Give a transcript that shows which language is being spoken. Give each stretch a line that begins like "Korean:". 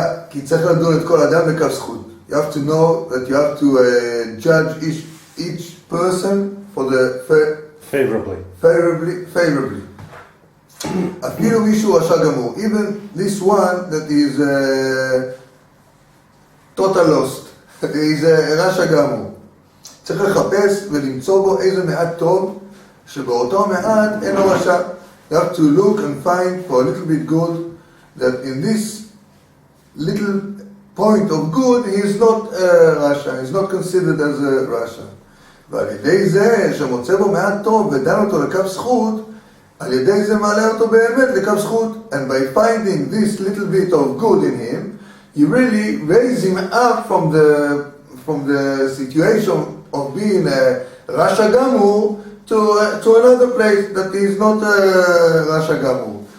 Hebrew: כי צריך לדון את כל אדם לכף זכות.
English: You have to know that you have to judge each person for the favorably.
Hebrew: אפילו מישהו רשע גמור.
English: Even this one that is total lost. is רשע גמור.
Hebrew: צריך לחפש ולמצוא בו איזה מעט טוב, שבאותו מעט אין לו רשע.
English: You have to look and find for a little bit good that in this little point of good, he is not Rasha, he is not considered as a Rasha.
Hebrew: ועל ידי זה שמוצא בו מעט טוב ודן אותו לכף זכות, על ידי זה מעלה אותו באמת לכף זכות.
English: And by finding this little bit of good in him, you really raise him up from the situation of being a Rasha Gamur to another place that is not Rasha Gamur.